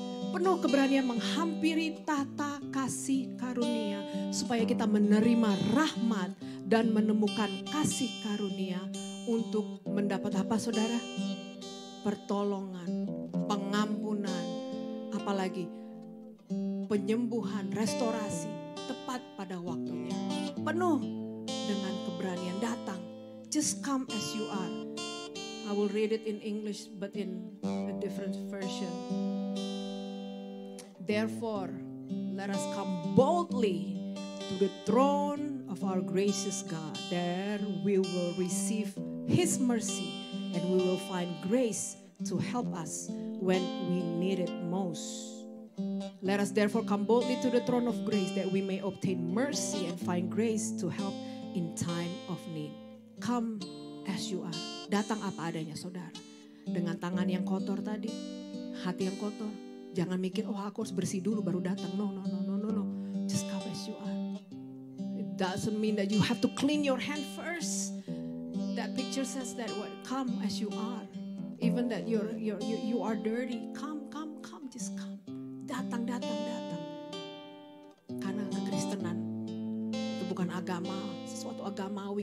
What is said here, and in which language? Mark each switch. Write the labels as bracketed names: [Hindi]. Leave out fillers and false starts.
[Indonesian] Penuh keberanian menghampiri tata kasih karunia supaya kita menerima rahmat dan menemukan kasih karunia untuk mendapat apa saudara? Pertolongan, pengampunan, apalagi penyembuhan, restorasi tepat pada waktunya. Penuh dengan keberanian datang. [English] Just come as you are. I will read it in English but in a different version. Therefore, let us come boldly to the throne of our gracious God. There we will receive His mercy and we will find grace to help us when we need it most. Let us therefore come boldly to the throne of grace that we may obtain mercy and find grace to help in time of need. Come as you are. [Indonesian] Datang apa adanya saudara. Dengan tangan yang kotor tadi, hati yang kotor. Jangan mikir, aku harus bersih dulu baru datang. [English] No. Just come as you are. It doesn't mean that you have to clean your hand first. That picture says that come as you are. Even that you are dirty. Come, just come. [Indonesian] Datang. Karena kekristenan itu bukan agama, sesuatu agamawi.